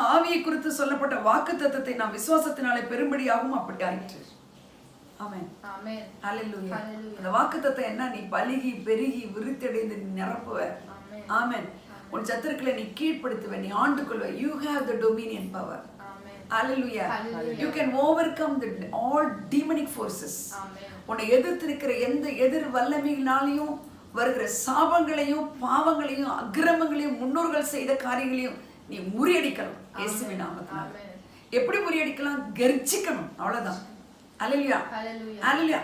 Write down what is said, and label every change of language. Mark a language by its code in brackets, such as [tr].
[ta] ஆவியை குறித்து சொல்லப்பட்ட வாக்குத்தத்தத்தை நாம் விசுவாசத்தினாலே பெரும்படியாகவும் அப்படி ஆயிற்று. ஆமென். ஆமென். ஹalleluya. அந்த வாக்குத்தத்தம் என்ன? நீ பலுகி பெருகி விருத்தடைந்து நிரப்புவ. ஆமென். உன் சத்துருக்களை நீ கீழ்ப்படுத்துவ, நீ ஆண்டு கொள்வ. [en] You have the dominion power. Hallelujah. You can overcome all demonic forces. [ta] உன்னை எதிர்த்து இருக்கிற எந்த எதிர் வல்லமையினாலையும் வருகிற சாபங்களையும் பாவங்களையும் அக்கிரமங்களையும் முன்னோர்கள் செய்த காரியங்களையும் நீ முறியடிக்கலாம் இயேசுவின் நாமத்தினால. எப்படி முறியடிக்கலாம்? கர்ஜிக்கணும், அவ்வளவுதான். ஹalleluya, ஹalleluya.